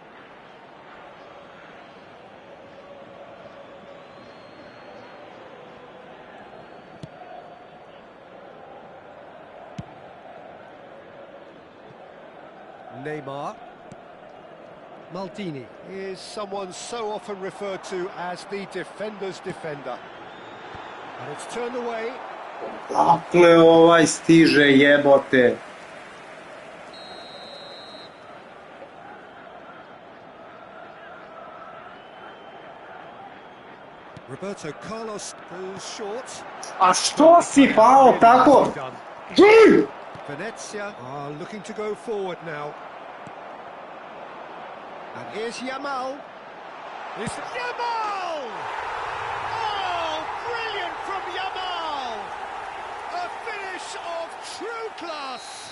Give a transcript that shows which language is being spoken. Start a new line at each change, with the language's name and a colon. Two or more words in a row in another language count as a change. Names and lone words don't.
English: Neymar. Maldini is someone so often referred to as the defender's defender. And it's turned away.
Bosnian: Dakle, ovaj stiže, jebote.
English: Roberto Carlos goes short.
Bosnian: A što si pao tako? Džuj!
English: Venezia are looking to go forward now. And here's Yamal. It's Yamal! Oh, brilliant from Yamal! A finish of true class.